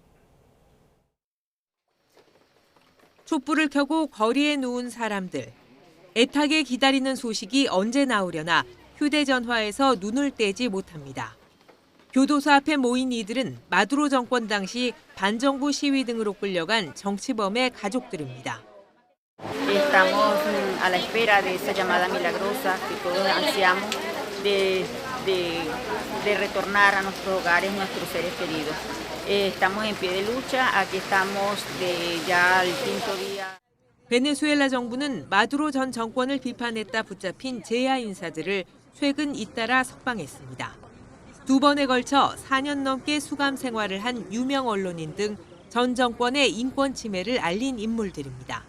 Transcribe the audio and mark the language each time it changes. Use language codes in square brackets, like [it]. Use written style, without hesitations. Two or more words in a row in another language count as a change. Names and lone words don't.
[ko] 촛불을 켜고 거리에 누운 사람들. 애타게 기다리는 소식이 언제 나오려나 휴대전화에서 눈을 떼지 못합니다. 교도소 앞에 모인 이들은 마두로 정권 당시 반정부 시위 등으로 끌려간 정치범의 가족들입니다. [es] Estamos a la espera de esa llamada milagrosa que todos ansiamos de retornar a nuestros hogares, nuestros seres queridos. Estamos en pie de lucha, aquí estamos de ya el 5º día. [ko] 베네수엘라 정부는 마두로 전 정권을 비판했다 붙잡힌 재야 인사들을 최근 잇따라 석방했습니다. 2번에 걸쳐 4년 넘게 수감 생활을 한 유명 언론인 등 전 정권의 인권 침해를 알린 인물들입니다.